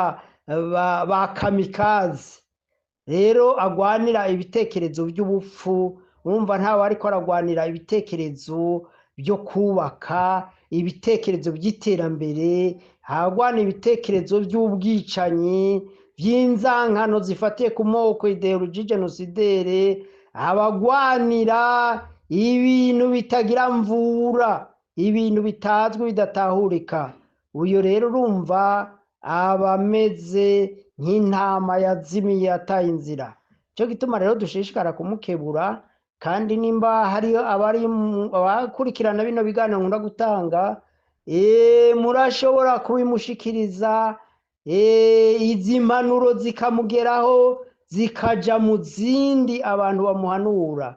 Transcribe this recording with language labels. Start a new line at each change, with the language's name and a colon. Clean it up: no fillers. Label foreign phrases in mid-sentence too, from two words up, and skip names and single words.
Rundi: ba kamikazi rero agwanira ibitekerezo by'ubupfu urumva ntawe ariko aragwanira ibitekerezo byo kubaka ibitekerezo by'iterambere agwanira ibitekerezo by'ubwicanyi by'inzankano zifatiye ku moko
French: ideologie genocidere
Rundi: abagwanira ibintu bitagira mvura ibintu bitazwi bidatahurika uyo rero urumva abameze nk'intama yazimiye ataye inzira cyo gituma rero dushishikara kumukebura, kandi nimba hari abakurikirana bino biganiro nkunda gutanga, murashobora kubimushikiriza, izi mpanuro zikamugeraho zikaja mu zindi abantu bamuhanura.